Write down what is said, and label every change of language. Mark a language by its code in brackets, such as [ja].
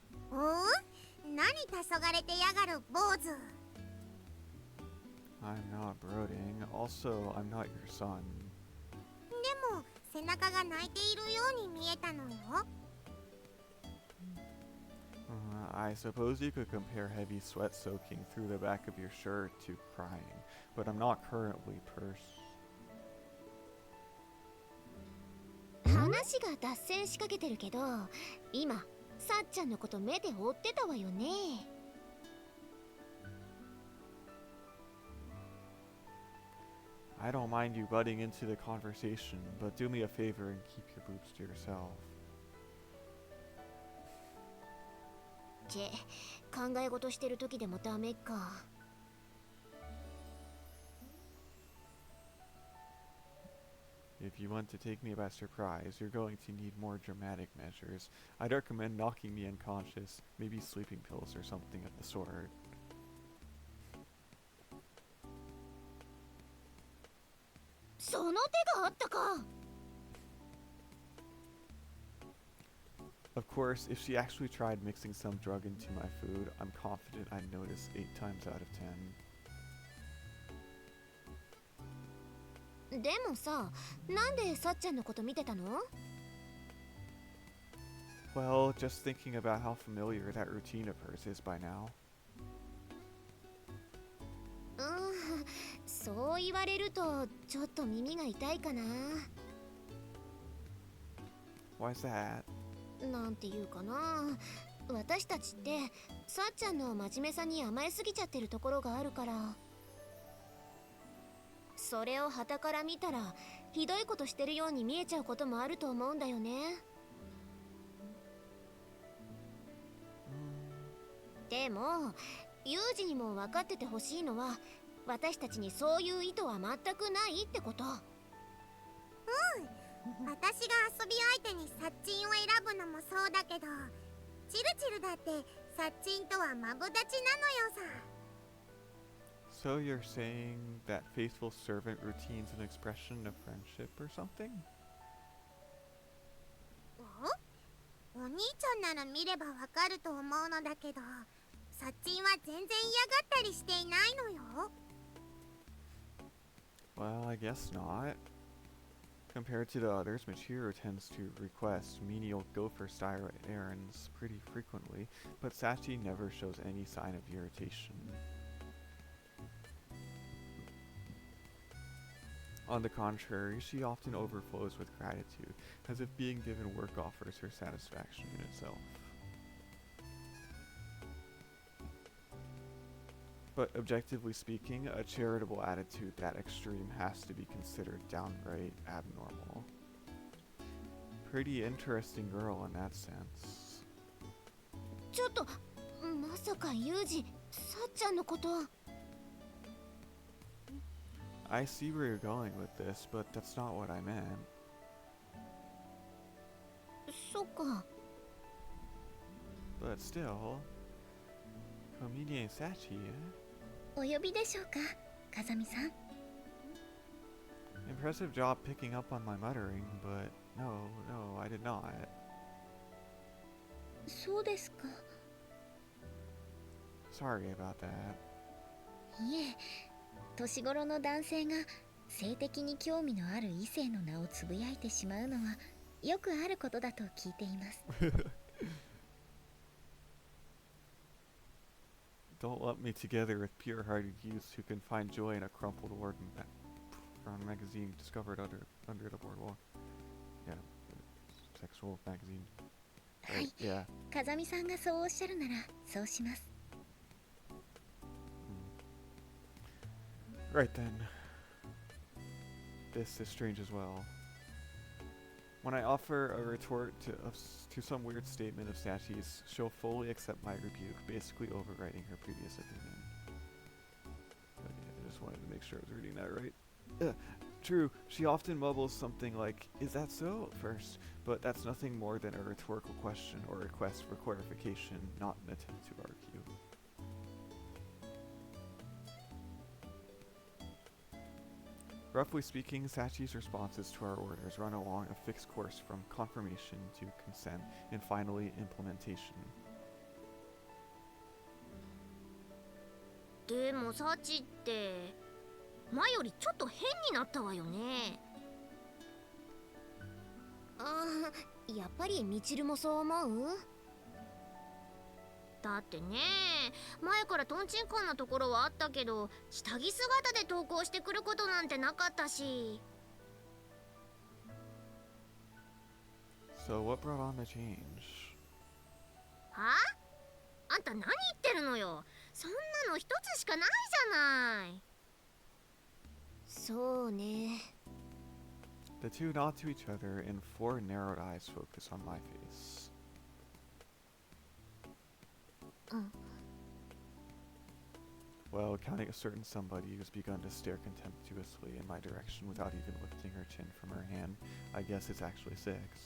[ja] おう、何黄昏てやがる坊主。 [en] I'm not brooding. Also, I'm not your son. [ja] でも背中が泣いているように見えたのよ。 [en] I suppose you could compare heavy sweat soaking through the back of your shirt to crying, but I'm not currently [ja] 話が脱線しかけてるけど、今さっちゃんのこと目で追ってたわよね。 [en] I don't mind you butting into the conversation, but do me a favor and keep your boobs to yourself. [ja] 考え事してる時でもダメか。 [en] If you want to take me by surprise, you're going to need more dramatic measures. I'd recommend knocking me unconscious, maybe sleeping pills or something of the sort. [ja] その手があったか。 [en] Of course, if she actually tried mixing some drug into my food, I'm confident I'd notice 8 times out of 10. [ja] でもさ、なんでさっちゃんのこと見てたの？ [en] Well, just thinking about how familiar that routine of hers is by now. [ja] そう言われるとちょっと耳が痛いかな。 [en] Why's that? [ja] なんていうかな。私たちってさっちゃんの真面目さに甘えすぎちゃってるところがあるから。それを傍から見たらひどいことしてるように見えちゃうこともあると思うんだよね。でもユージにも分かっててほしいのは、私たちにそういう意図は全くないってこと。私が遊び相手にサッチンを選ぶのもそうだけど、チルチルだってサッチンとはマブダチなのよさ。 [en] So you're saying that faithful servant routine's an expression of friendship or something? [ja] お兄ちゃんなら見ればわかると思うのだけど、サッチンは全然嫌がったりしていないのよ。 [en] Well, I guess not. Compared to the others, Michiru tends to request menial gopher-style errands pretty frequently, but Sachi never shows any sign of irritation. On the contrary, she often overflows with gratitude, as if being given work offers her satisfaction in itself. But objectively speaking, a charitable attitude that extreme has to be considered downright abnormal. Pretty interesting girl in that sense. [ja] ちょっと、まさかユージ、さっちゃんのこと。 [en] I see where you're going with this, but that's not what I meant. [ja] そっか。 [en] But still, comedian Sachi, [ja] お呼びでしょうか、風見さん。 [en] impressive job picking up on my muttering, but no, I did not. [ja] そうですか。 [en] Sorry about that. [ja] いえ、年頃の男性が性的に興味のある異性の名をつぶやいてしまうのはよくあることだと聞いています。 [en] Don't lump me together with pure-hearted youths who can find joy in a crumpled brown magazine discovered under the boardwalk. Yeah, sexual magazine. [ja] はい、 [en] Yeah. [ja] 風見さんがそうおっしゃるならそうします。 [en] Right then. This is strange as well. When I offer a retort to some weird statement of Sachi's, she'll fully accept my rebuke, basically overwriting her previous opinion. Okay, I just wanted to make sure I was reading that right. True, she often mumbles something like, "Is that so?" at first, but that's nothing more than a rhetorical question or request for clarification, not an attempt to argue. Roughly speaking, Sachi's responses to our orders run along a fixed course from confirmation to consent and finally implementation. [ja] でもサチって前よりちょっと変になったわよね。ああ、やっぱりミチルもそう思う？だってね、前からトンチンカンなところはあったけど、下着姿で登校してくることなんてなかったし。 [en] So what brought on the change? [ja] はあ？あんた何言ってるのよ。そんなの一つしかないじゃない。そうね。 [en] The two nod to each other and four narrowed eyes focus on my face. Well, counting a certain somebody who's begun to stare contemptuously in my direction without even lifting her chin from her hand, I guess it's actually 6.